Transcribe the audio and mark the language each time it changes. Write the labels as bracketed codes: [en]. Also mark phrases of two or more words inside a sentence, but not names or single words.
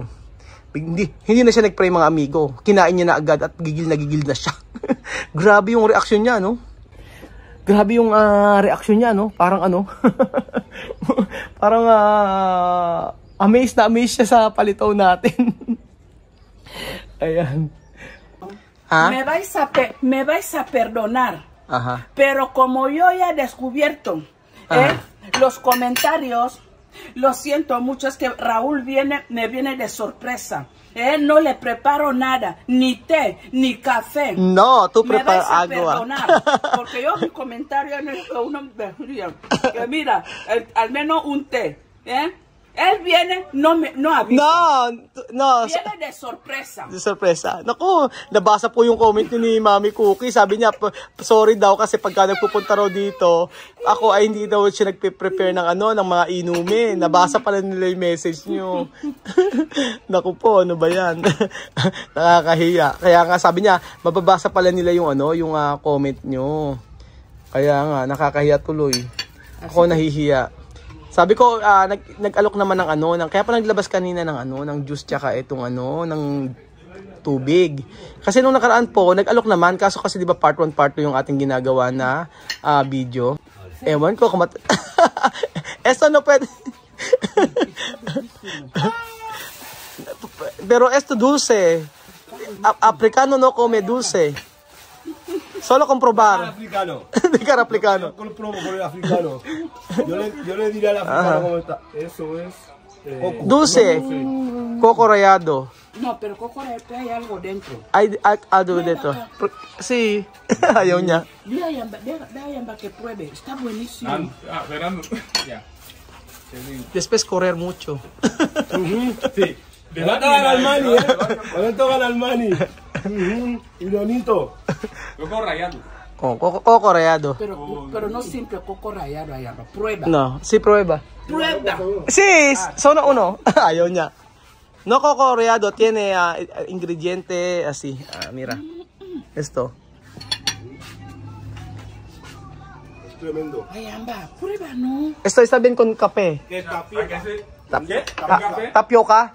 [tl] Hindi na siya nag-pray, mga amigo. Kinain niya na agad at gigil na siya. Grabe yung reaction niya, no? Grabe yung reaction niya, no? Parang parang amazed siya sa palitaw natin. Ayan. [es] ¿Ah? me vais a perdonar. Ajá. Pero como yo ya he descubierto los comentarios, lo siento mucho, es que Raúl me viene de sorpresa. No le preparo nada, ni té, ni café. No, tú preparas agua. Me vais a perdonar, porque yo mi comentario no es que uno me que mira, al menos un té, Él viene, no avisa. No. Viene de sorpresa. De sorpresa. [tl] Naku, nabasa po yung comment ni Mami Cookie. Sabi niya, sorry daw kasi pagka nagpupunta raw dito, ako ay hindi daw siya nagpe-prepare ng ng mga inumin. Nabasa pala nila yung message niyo. Naku po, ano ba yan? Nakakahiya. Kaya nga sabi niya, mababasa pala nila yung yung comment niyo. Kaya nga, nakakahiya tuloy. Ako nahihiya. Sabi ko, nag-alok naman ng kaya pa naglabas kanina ng juice tsaka itong ng tubig. Kasi nung nakaraan po, nag-alok naman, kaso kasi 'di ba part 1 part 2 yung ating ginagawa na video. Ewan ko kung [es] esto no [tl] pwede. [es] Pero esto dulce. Africano no come dulce. Solo comprobar. Africano. De cara africano. Yo comprobo por el africano. Yo le diré al africano cómo está. Eso es coco. Dulce. Coco rallado. No, pero coco rallado hay algo dentro. Hay algo dentro. Sí. [tl] Ayaw niya. [es] Dayan que pruebe. Está buenísimo. Fernando. Ya. Después correr mucho. Sí. ¿Cuánto gana el Mani, ¿Cuánto gana el Mani? Ironito. Coco rallado. Coco rallado. Pero no siempre coco rallado allá. Prueba. No, sí prueba. Prueba. Sí, solo uno. [tl] Ayaw niya. [es] No coco rallado tiene ingrediente así. Mira. Esto. Es tremendo. Ay, amba, prueba, ¿no? Esto está bien con café. ¿Qué tapioca? ¿Qué? Tapioca.